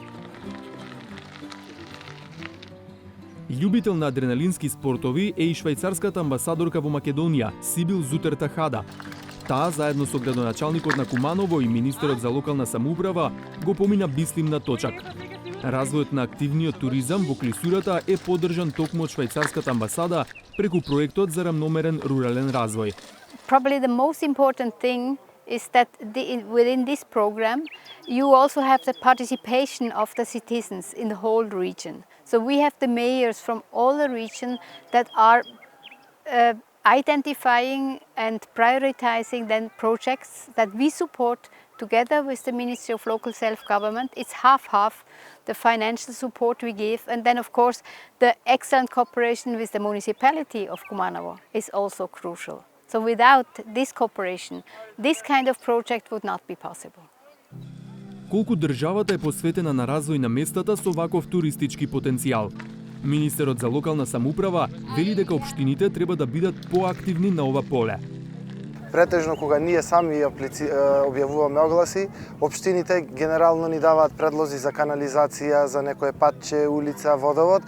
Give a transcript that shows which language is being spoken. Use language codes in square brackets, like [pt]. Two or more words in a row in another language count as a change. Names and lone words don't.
[mk] Љубител на адреналински спортови е и швајцарската амбасадорка во Македонија, Сибил Зутер-Тахада. Таа, заедно со градоначалникот на Куманово и министерот за локална самоуправа, го помина Бислим на точак. Развојот на активниот туризам во клисурата е поддржан токму од швајцарската амбасада преку проектот за рамномерен рурален развој. [en] Probably the most important thing is that within this program you also have the participation of the citizens in the whole region. So we have the mayors from all the region that are identifying and prioritizing then projects that we support together with the Ministry of Local Self-Government. It's half-half the financial support we give, and then of course the excellent cooperation with the municipality of Kumanovo is also crucial. So without this cooperation, this kind of project would not be possible. [mk] Колку државата е посветена на развој на местата со ваков туристички потенцијал? Министерот за локална самоуправа вели дека општините треба да бидат поактивни на ова поле. Претежно кога ние сами објавуваме огласи, општините генерално ни даваат предлози за канализација, за некое патче, улица, водовод.